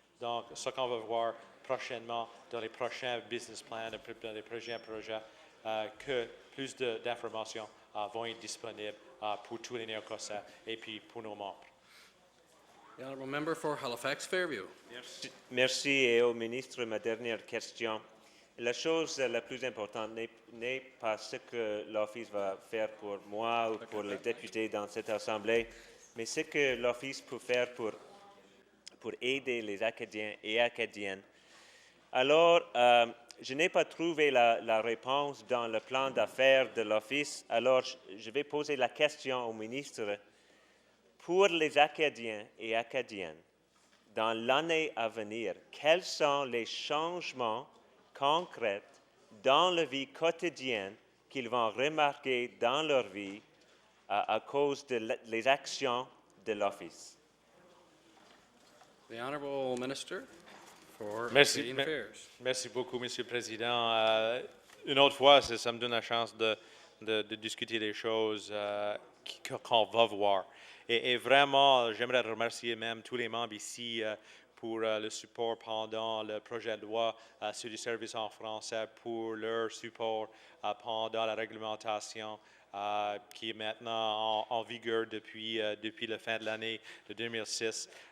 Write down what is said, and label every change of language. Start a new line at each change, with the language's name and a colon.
French: Donc, ce qu'on va voir prochainement dans les prochains business plans, dans les prochains projets, que plus d'informations vont être disponibles pour tous les Néo-Écossais et puis pour nos membres.
English: The honourable member for Halifax Fairview.
French: Merci et au ministre, ma dernière question. La chose la plus importante n'est pas ce que l'Office va faire pour moi ou pour les députés dans cette Assemblée, mais ce que l'Office peut faire pour aider les Acadiens et Acadiennes. Alors, je n'ai pas trouvé la réponse dans le plan d'affaires de l'Office, alors je vais poser la question au ministre. Pour les Acadiens et Acadiennes, dans l'année à venir, quels sont les changements concrets dans la vie quotidienne qu'ils vont remarquer dans leur vie à cause des actions de l'Office?
English: The honourable minister for
French: Merci.
English: Canadian Affairs.
French: Merci beaucoup, Monsieur le Président. Une autre fois, ça me donne la chance de discuter des choses qu'on va voir. Et vraiment, j'aimerais remercier même tous les membres ici pour le support pendant le projet de loi sur les services en français, pour leur support pendant la réglementation qui est maintenant en vigueur depuis la fin de l'année de 2006.